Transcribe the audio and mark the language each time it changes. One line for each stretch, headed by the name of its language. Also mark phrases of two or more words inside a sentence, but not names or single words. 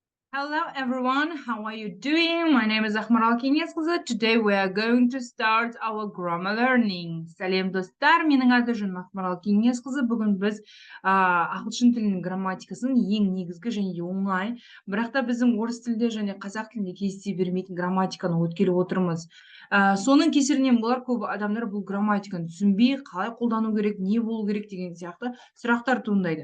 English: Hello everyone, how are you doing? My name is Ahmaral Kengeskızı. Today we are going to start our grammar learning.
Kazakh: Сәлем достар, менің аты жөнім Ahmaral Kengeskızı. Бүгін біз ағылшын тілінің грамматикасының ең негізгі және де оңай, бірақ та біздің орыс тілде және қазақ тілінде кездесе бермейтін грамматиканы өткелі отырмыз. Соның кесірінен болар көп адамдар бұл грамматиканы түсінбей, қалай қолдану керек, не болу керек деген сияқты сұрақтар туындайды.